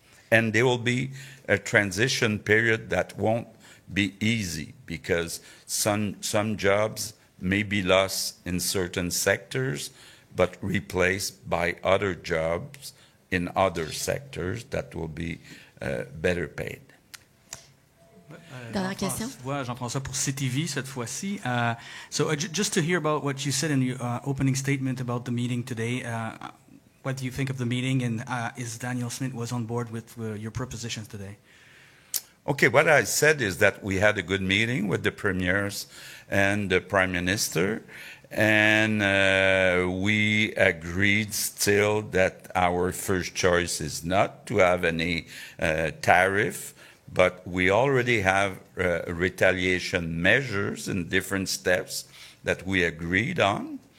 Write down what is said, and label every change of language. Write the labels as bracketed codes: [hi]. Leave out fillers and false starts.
[en] And there will be a transition period that won't be easy because some jobs may be lost in certain sectors, but replaced by other jobs in other sectors that will be better paid. [fr] Dernière question. Jean-François pour CTV cette fois-ci. [en] Just to hear about what you said in your opening statement about the meeting today, what do you think of the meeting, and is Danielle Smith was on board with your propositions today? Okay, what I said is that we had a good meeting with the premiers and the prime minister, and we agreed still that our first choice is not to have any tariff, but we already have retaliation measures in different steps that we agreed on.